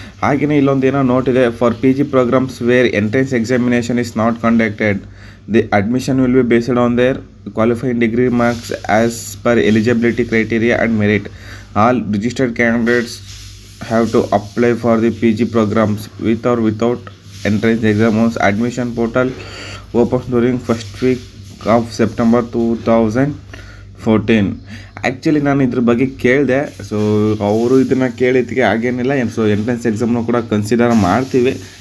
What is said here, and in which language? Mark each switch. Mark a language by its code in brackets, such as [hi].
[kn] ಹಾಗೆಯೇ ಇಲ್ಲೊಂದು ಏನೋ ನೋಟ್ ಇದೆ, [en] For PG programs where entrance examination is not conducted, the admission will be based on their qualifying degree marks as per eligibility criteria and merit. All registered candidates have to apply for the PG programs with or without entrance exams. Admission portal opens during first week of September 2014. [kn] Actually ನಾನು ಇದ್ರ ಬಗ್ಗೆ ಕೇಳಿದೆ. So ಅವರು ಇದನ್ನು ಕೇಳಿದ್ದಕ್ಕೆ ಹಾಗೇನಿಲ್ಲ. So entrance ಎಕ್ಸಾಮ್ನು ಕೂಡ consider ಮಾಡ್ತೀವಿ.